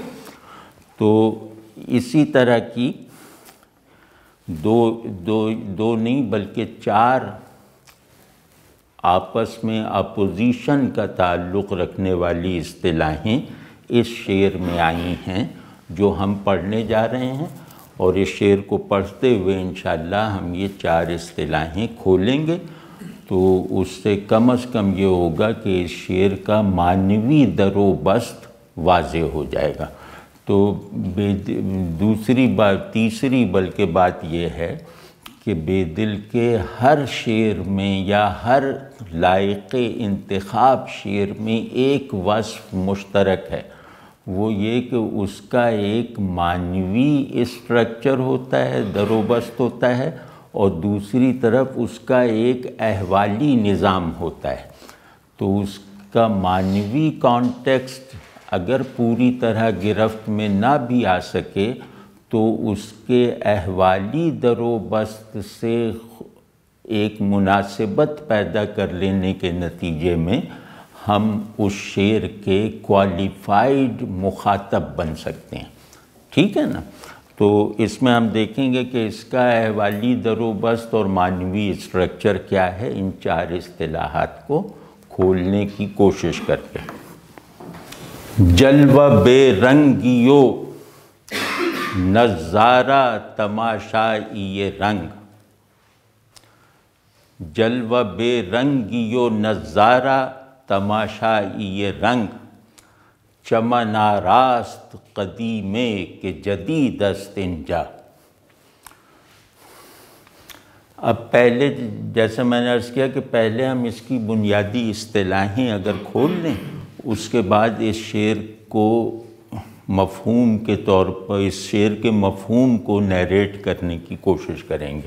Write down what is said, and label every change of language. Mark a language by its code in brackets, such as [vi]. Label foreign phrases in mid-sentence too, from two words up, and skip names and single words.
[ur] تو اسی طرح کی دو نہیں بلکہ 4 آپس میں اپوزیشن کا تعلق رکھنے والی اصطلاحیں اس شعر میں آئی ہیں جو ہم پڑھنے جا رہے ہیں، اور اس شعر کو پڑھتے ہوئے انشاءاللہ ہم یہ 4 اصطلاحیں کھولیں گے، تو اس سے کم از کم یہ ہوگا کہ اس شعر کا معنوی در و بست واضح ہو جائے گا۔ تو تیسری بلکہ بات یہ ہے کہ بیدل کے ہر شعر میں یا ہر لائق انتخاب شعر میں ایک وصف مشترک ہے، وہ یہ کہ اس کا ایک معنوی اسٹرکچر ہوتا ہے، در و بست ہوتا ہے، اور دوسری طرف اس کا ایک احوالی نظام ہوتا ہے۔ تو اس کا معنوی کانٹیکسٹ اگر پوری طرح گرفت میں نہ بھی آ سکے تو اس کے احوالی در و بست سے ایک مناسبت پیدا کر لینے کے نتیجے میں ہم اس شعر کے کوالیفائیڈ مخاطب بن سکتے ہیں، ٹھیک ہے نا۔ تو اس میں ہم دیکھیں گے کہ اس کا احوالی در و بست اور معنوی اسٹرکچر کیا ہے، ان 4 اصطلاحات کو کھولنے کی کوشش کرتے ہیں۔ [fa] جلوہ بے رنگیو نظارہ تماشائی رنگ، جلوہ بے رنگیو نظارہ تماشائی رنگ، چمن آراست قدیمے کے جدید است انجا۔ [ur] اب پہلے جیسے میں نے عرض کیا کہ پہلے ہم اس کی بنیادی اصطلاحیں اگر کھول لیں، اس کے بعد اس شعر کو مفہوم کے طور پر اس شعر کے مفہوم کو نیریٹ کرنے کی کوشش کریں گے۔